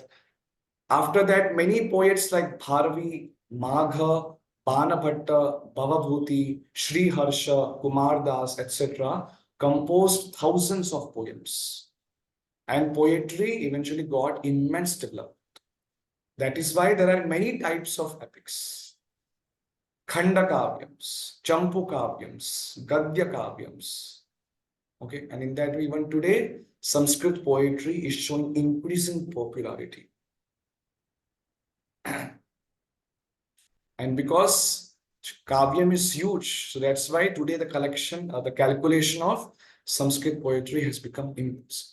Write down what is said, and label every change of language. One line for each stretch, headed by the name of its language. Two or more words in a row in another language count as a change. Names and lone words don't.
English: After that, many poets like Bharvi, Magha, Banabhatta, Bhavabhuti, Sri Harsha, Kumar Das, etc., composed thousands of poems. And poetry eventually got immense development. That is why there are many types of epics.
Sanskrit: Khanda kavyams, Champu kavyams, Gadya kavyams.
English: Okay, and in that way, even today, Sanskrit poetry is showing increasing popularity. And because kavyam is huge, so that's why today the collection, the calculation of Sanskrit poetry has become immense.